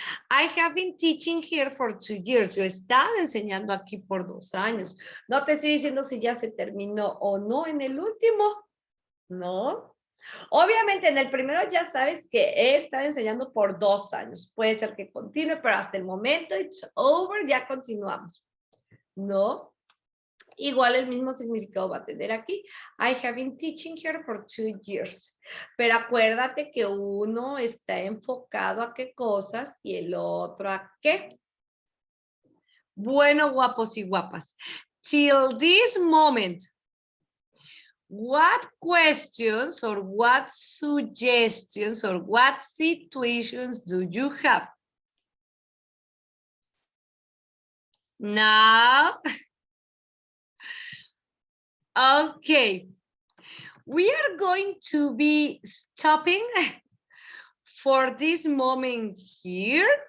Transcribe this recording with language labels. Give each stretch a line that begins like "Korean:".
English: I have been teaching here for 2 years.
Spanish: Yo he estado enseñando aquí por 2 años. No te estoy diciendo si ya se terminó o no en el último. No. Obviamente en el primero ya sabes que he estado enseñando por 2 años. Puede ser que continúe, pero hasta el momento
English: it's over,
Spanish: ya continuamos. No. Igual el mismo significado va a tener aquí.
English: I have been teaching here for 2 years.
Spanish: Pero acuérdate que uno está enfocado a qué cosas y el otro a qué. Bueno, guapos y guapas.
English: Till this moment, what questions or what suggestions or what situations do you have? Now, okay, we are going to be stopping for this moment here.